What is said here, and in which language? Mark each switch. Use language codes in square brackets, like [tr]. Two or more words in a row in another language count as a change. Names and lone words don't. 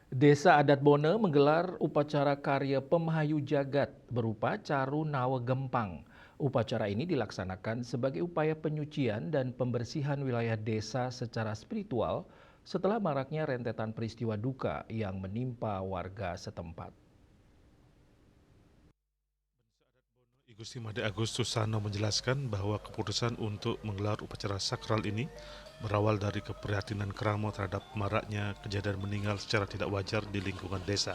[id] Desa Adat Bone menggelar upacara karya Pemahayu Jagat berupa Caru Nawa Gempang. Upacara ini dilaksanakan sebagai upaya penyucian dan pembersihan wilayah desa secara spiritual setelah maraknya rentetan peristiwa duka yang menimpa warga setempat. I Gusti Made Agus Susano menjelaskan bahwa keputusan untuk menggelar upacara sakral ini berawal dari keprihatinan Kramo terhadap maraknya kejadian meninggal secara tidak wajar di lingkungan desa.